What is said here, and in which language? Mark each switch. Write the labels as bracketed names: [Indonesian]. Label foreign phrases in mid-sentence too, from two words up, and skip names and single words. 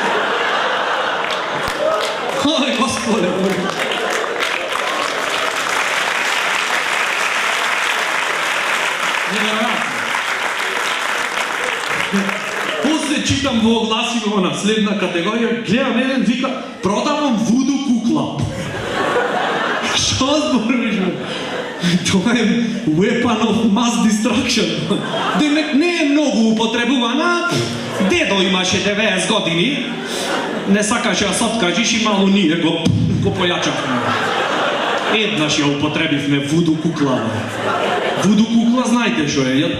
[Macedonian] Ој, господе, после читам во огласиво на следна категорија, гледам еден вика, продавам вуду кукла. Што зборуваш? Тоа е [English] weapon of mass destruction. [Macedonian] Демек не е многу употребувана. Дедо имаше 90 години, не сакаше да се откажиш и мало ние го појачавме. Еднаш ја употребивме вуду кукла. Вуду кукла знаете што е?